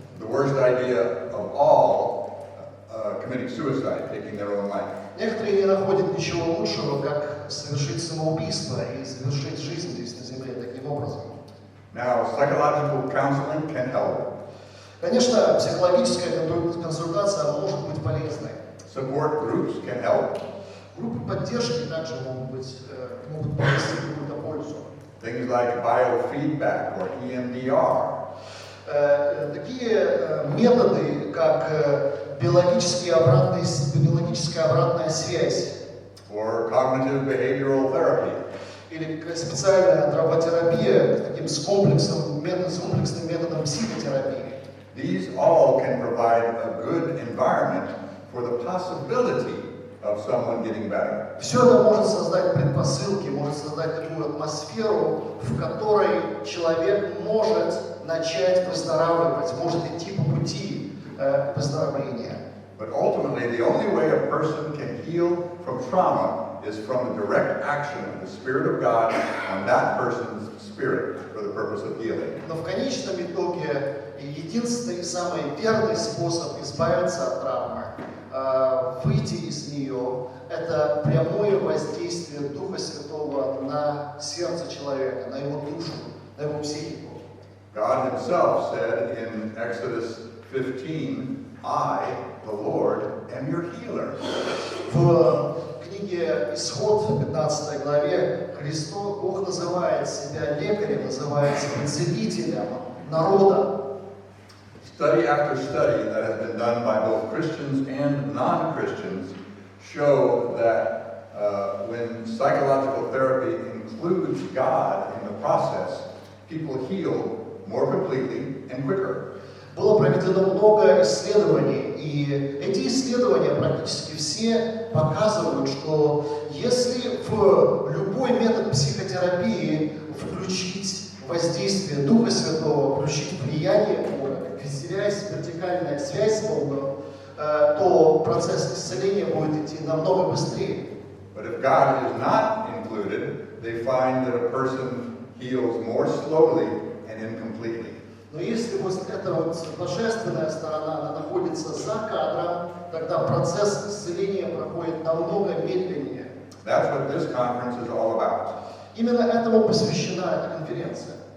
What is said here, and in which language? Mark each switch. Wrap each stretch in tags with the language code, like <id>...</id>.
<en>The worst idea of all, committing suicide, taking their own life.</en> <ru>Некоторые не находят ничего лучшего, как совершить самоубийство и завершить жизнь здесь на земле таким образом.</ru> <en>Now, psychological counseling can help.</en> <ru>Конечно, психологическая консультация может быть полезной.</ru> <en>Support groups can help.</en> <ru>Группы поддержки также могут принести какую-то пользу.</ru> <en>Things like biofeedback or EMDR.</en> <ru>Такие методы, как биологическая обратная связь.</ru> <en>Or cognitive behavioral therapy.</en> <ru>Или специальная травматерапия таким с комплексным методом психотерапии.</ru> <en>These all can provide a good environment for the possibility of someone getting better.</en> <ru>Все это может создать предпосылки, может создать такую атмосферу, в которой человек может начать выздоравливать, может идти по пути выздоровления.</ru> <en>But ultimately, the only way a person can heal from trauma is from the direct action of the Spirit of God on that person's spirit for the purpose of healing.</en> <ru>Но в конечном итоге единственный и самый верный способ избавиться от травмы, выйти из нее, это прямое воздействие Духа Святого на сердце человека, на его душу, на его психику.</ru> <en>God himself said in Exodus 15, I, the Lord, am your healer.</en> <ru>В книге Исход, в 15 главе, Христос, Бог называет себя лекарем, называет себя целителем народа.</ru> <en>Study after study that has been done by both Christians and non-Christians show that when psychological therapy includes God in the process, people heal more completely and quicker.</en> <ru>Было проведено много исследований, и эти исследования практически все показывают, что если в любой метод психотерапии включить воздействие Духа Святого, включить влияние Бога, вертикальная связь с Богом, то процесс исцеления будет идти намного быстрее.</ru> <en>But if God is not included, they find that a person heals more slowly and incompletely.</en> <ru>Но если вот эта вот божественная сторона, она находится за кадром, тогда процесс исцеления проходит намного медленнее.</ru> <en>That's what this conference is all about.</en> <ru>Именно этому посвящена эта конференция.</ru>